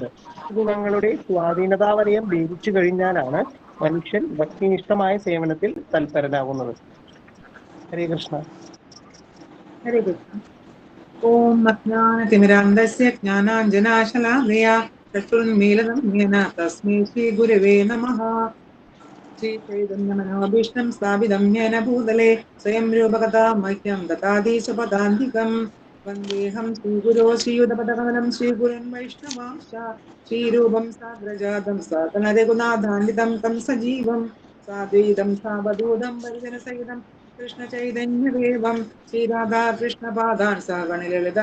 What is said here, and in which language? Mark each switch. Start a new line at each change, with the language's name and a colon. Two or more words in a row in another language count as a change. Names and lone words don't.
Malayalam: ഗുണങ്ങളുടെ സ്വാധീനതാവലയം ഭേദിച്ചു കഴിഞ്ഞാലാണ് മനുഷ്യൻ ഭക്തിനിഷ്ഠമായ സേവനത്തിൽ തൽപരനാകുന്നത്. ഹരേ കൃഷ്ണ. ഹരേ കൃഷ്ണ.
Sanskrit: ओं अज्ञानतिमिरान्धस्य ज्ञानाञ्जनशलाकया चक्षुरुन्मीलितं येन तस्मै श्री गुरवे नमः. श्रीचैतन्यमनोभीष्टं स्थापितं येन भूतले स्वयं रूपकथा मह्यं ददाति स्वपदान्तिकं वन्देऽहं श्रीगुरो श्रीयुतपदकमलं श्रीगुरुन् वैष्णवांश्च श्रीरूपं साग्रजातं सातनरघुनाथान्वितं तं सजीवं साद्वैतं सावधूतं परिजनसहितं कृष्णचैतन्यदेवं श्रीराधा कृष्णपादान् सगणललिता